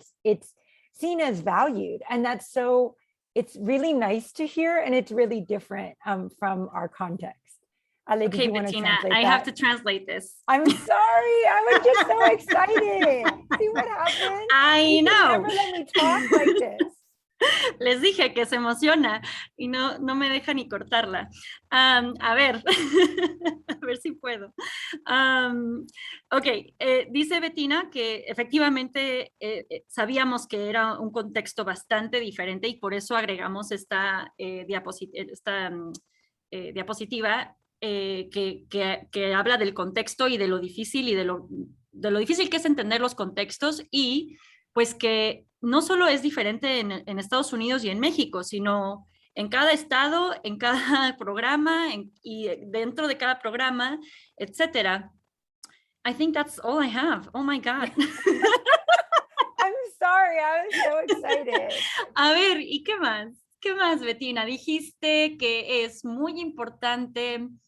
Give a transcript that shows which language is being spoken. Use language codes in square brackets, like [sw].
[en] It's seen as valued, and it's really nice to hear, and it's really different from our context. Ale, okay, Bettina, I have to translate this. I'm sorry, I was just so excited. See what happened? I know. Never let me talk like this. [es] Les dije que se emociona y no me deja ni cortarla. A ver, a ver si puedo. Ok, dice Bettina que efectivamente sabíamos que era un contexto bastante diferente y por eso agregamos esta diapositiva que habla del contexto y de lo difícil y de lo difícil que es entender los contextos, y pues que no solo es diferente en Estados Unidos y en México, sino en cada estado, en cada programa y dentro de cada programa, etcétera. [en] I think that's all I have. Oh my God. I'm sorry, I was so excited. [es] A ver, ¿y qué más? ¿Qué más, Bettina? Dijiste que es muy importante.